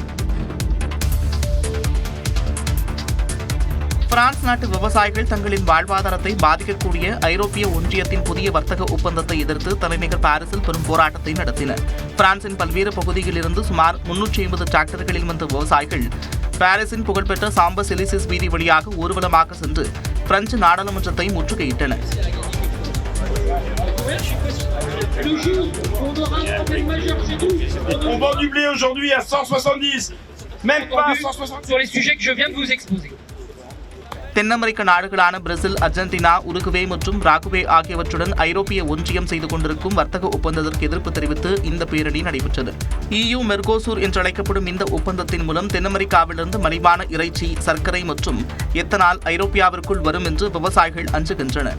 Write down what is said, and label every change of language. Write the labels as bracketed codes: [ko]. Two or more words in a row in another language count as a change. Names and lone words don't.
[ta] பிரான்ஸ் நாட்டு விவசாயிகள் தங்களின் வாழ்வாதாரத்தை பாதிக்கக்கூடிய ஐரோப்பிய ஒன்றியத்தின் புதிய வர்த்தக ஒப்பந்தத்தை எதிர்த்து தலைநகர் பாரிஸில் பெரும் போராட்டத்தை நடத்தினர். பிரான்சின் பல்வேறு பகுதிகளிலிருந்து சுமார் 350 டிராக்டர்களில் வந்த விவசாயிகள் பாரிஸின் புகழ்பெற்ற சாம்பஸ் எலிசிஸ் வீதி வழியாக ஊர்வலமாக சென்று பிரெஞ்சு நாடாளுமன்றத்தை முற்றுகையிட்டனர். [fr] On vend du blé aujourd'hui à 170, même pas 160 sur les sujets que je viens de vous exposer. [ta] தென் அமெரிக்க நாடுகளான பிரேசில், அர்ஜென்டினா, உருகுவே மற்றும் ராகுவே ஆகியவற்றுடன் ஐரோப்பிய ஒன்றியம் செய்து கொண்டிருக்கும் வர்த்தக ஒப்பந்தத்திற்கு எதிர்ப்பு தெரிவித்து இந்த பேரணி நடைபெற்றது. EU மெர்கோசூர் என்றழைக்கப்படும் இந்த ஒப்பந்தத்தின் மூலம் தென் அமெரிக்காவிலிருந்து மலிவான இறைச்சி, சர்க்கரை மற்றும் எத்தனால் ஐரோப்பியாவிற்குள் வரும் என்று விவசாயிகள் அஞ்சுகின்றனர்.